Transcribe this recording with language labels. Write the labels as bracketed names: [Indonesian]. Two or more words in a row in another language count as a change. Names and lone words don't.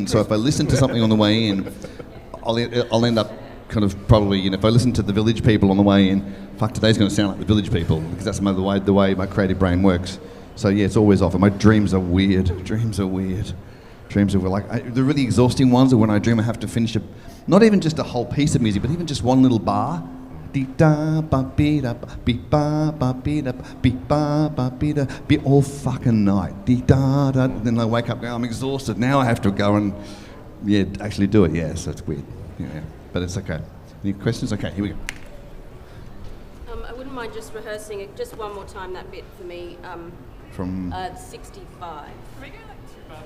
[English] So if I listen to something on the way in, I'll end up kind of probably, if I listen to the Village People on the way in, fuck, today's going to sound like the Village People because that's the way my creative brain works. So yeah, it's always off. And my dreams are weird. Dreams are like the really exhausting ones are when I dream I have to finish not even just a whole piece of music, but even just one little bar. Dee da ba be da be ba ba be da be ba ba be da be all fucking night. Dee da da. Then I wake up going, I'm exhausted. Now I have to go and actually do it. Yeah, so it's weird. Yeah, but it's okay. Any questions? Okay, here we go. I wouldn't mind just rehearsing it just one more time, that bit for me. From 65. Can we go like 2 bars?